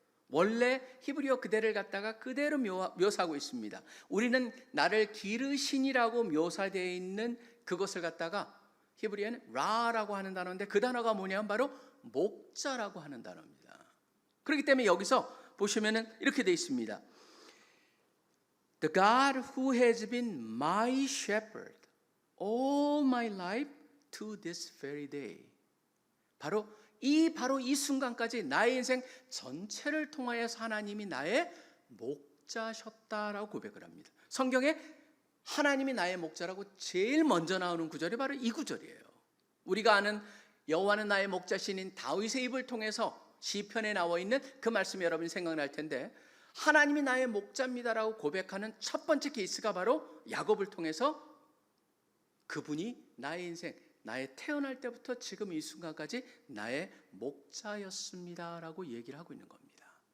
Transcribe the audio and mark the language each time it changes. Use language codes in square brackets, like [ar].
[ko] 원래 히브리어 그대를 갖다가 그대로 묘사하고 있습니다. 우리는 나를 기르신이라고 묘사되어 있는 그것을 갖다가 히브리어는 라라고 하는 단어인데 그 단어가 뭐냐면 바로 목자라고 하는 단어입니다. 그렇기 때문에 여기서 보시면은 이렇게 되어 있습니다. [en] The God who has been my shepherd all my life to this very day. [ko] 바로 이 순간까지 나의 인생 전체를 통하여서 하나님이 나의 목자셨다라고 고백을 합니다. 성경에 하나님이 나의 목자라고 제일 먼저 나오는 구절이 바로 이 구절이에요. 우리가 아는 여호와는 나의 목자신인 다윗의 입을 통해서 시편에 나와 있는 그 말씀이 여러분이 생각날 텐데, 하나님이 나의 목자입니다라고 고백하는 첫 번째 케이스가 바로 야곱을 통해서 그분이 나의 인생, 나의 태어날 때부터 지금 이 순간까지 나의 목자였습니다라고 얘기를 하고 있는 겁니다.